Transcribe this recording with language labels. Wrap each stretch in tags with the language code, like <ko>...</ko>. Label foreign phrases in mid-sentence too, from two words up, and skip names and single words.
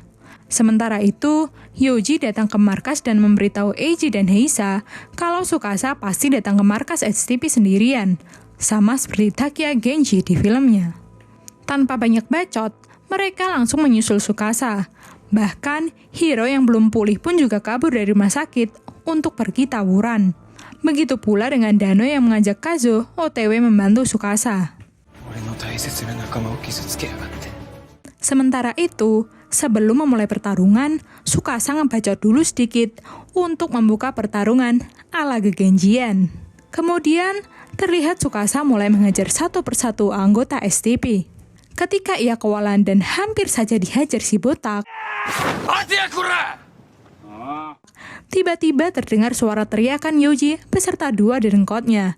<id>Sementara itu, Yoji datang ke markas dan memberitahu Eiji dan Heisa kalau Tsukasa pasti datang ke markas STP sendirian, sama seperti Takia Genji di filmnya. Tanpa banyak bacot, mereka langsung menyusul Tsukasa. Bahkan, Hiro yang belum pulih pun juga kabur dari rumah sakit untuk pergi tawuran. Begitu pula dengan Dano yang mengajak Kazo OTW membantu Tsukasa.</id> <ja>切な仲間を傷つけやがって。</ja> <id>Sementara itu, sebelum memulai pertarungan, Tsukasa ngebacot dulu sedikit untuk membuka pertarungan ala Gegenjian. Kemudian, terlihat Tsukasa mulai mengejar satu persatu anggota STP. Ketika ia kewalahan dan hampir saja dihajar si botak, tiba-tiba terdengar suara teriakan Yoji beserta dua dedengkotnya.</id>